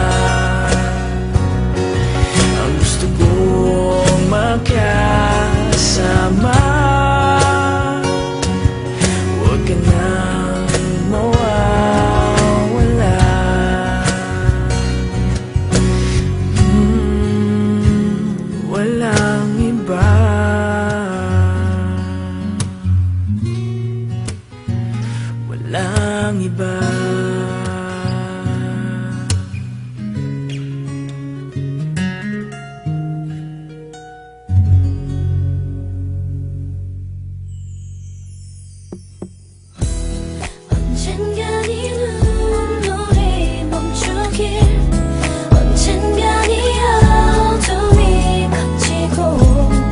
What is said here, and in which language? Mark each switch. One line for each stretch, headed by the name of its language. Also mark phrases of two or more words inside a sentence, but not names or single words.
Filipino: Ang gusto kong makasama, huwag ka nang mawawala. Walang iba. Walang iba.
Korean: 언젠간 이 눈물이 멈추길, 언젠간 이 어둠이 커지고,